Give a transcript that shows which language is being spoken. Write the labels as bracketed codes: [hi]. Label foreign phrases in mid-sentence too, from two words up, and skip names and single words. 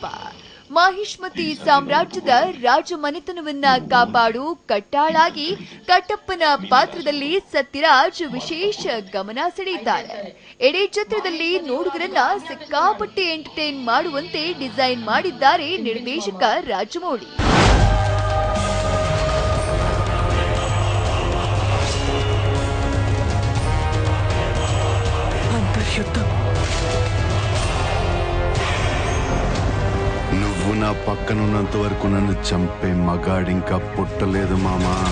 [kn] ಮಾಹಿಷ್ಮತಿ ಸಾಮ್ರಾಜ್ಯದ ರಾಜಮನೆತನವನ್ನ ಕಾಪಾಡು ಕಟ್ಟಾಳಾಗಿ ಕಟ್ಟಪ್ಪನ ಪಾತ್ರದಲ್ಲಿ ಸತ್ಯರಾಜ್ ವಿಶೇಷ ಗಮನ ಸೆಳೆದಿದ್ದಾರೆ. ಇಡೀ ಚಿತ್ರದಲ್ಲಿ ನೋಡುಗರನ್ನ ಸಿಕ್ಕಾಪಟ್ಟೆ ಎಂಟರ್ಟೈನ್ ಮಾಡುವಂತೆ ಡಿಸೈನ್ ಮಾಡಿದ್ದಾರೆ ನಿರ್ದೇಶಕ ರಾಜಮೌಳಿ. [te] నువ్వు నా పక్కనున్నంత వరకు నన్ను చంపే మగాడింకా పుట్టలేదు మామా.